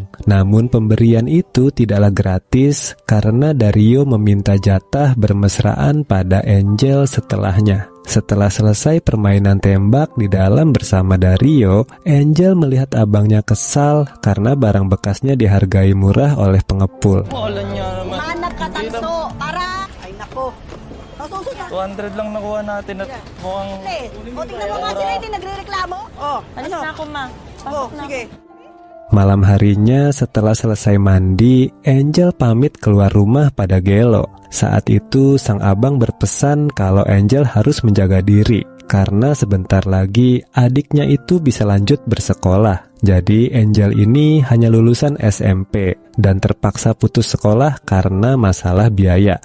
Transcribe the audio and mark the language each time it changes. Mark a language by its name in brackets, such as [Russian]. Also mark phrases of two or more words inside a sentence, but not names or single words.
[Indonesian] Namun pemberian itu tidaklah gratis, karena Dario meminta jatah bermesraan pada Angel setelahnya. Setelah selesai permainan tembak di dalam bersama Dario, Angel melihat abangnya kesal karena barang bekasnya dihargai murah oleh pengepul. [Filipino] Wala niya naman. Hanap ka tanso para... Ay nako, nasusunod 200 lang nakuha natin at mukhang... O, tingnan mo nga sila, hindi nagre-reklamo. Alis na ako, ma. Pasok na Sige. [Indonesian] Malam harinya setelah selesai mandi, Angel pamit keluar rumah pada Gelo. Saat itu sang abang berpesan kalau Angel harus menjaga diri karena sebentar lagi adiknya itu bisa lanjut bersekolah. Jadi Angel ini hanya lulusan SMP dan terpaksa putus sekolah karena masalah biaya.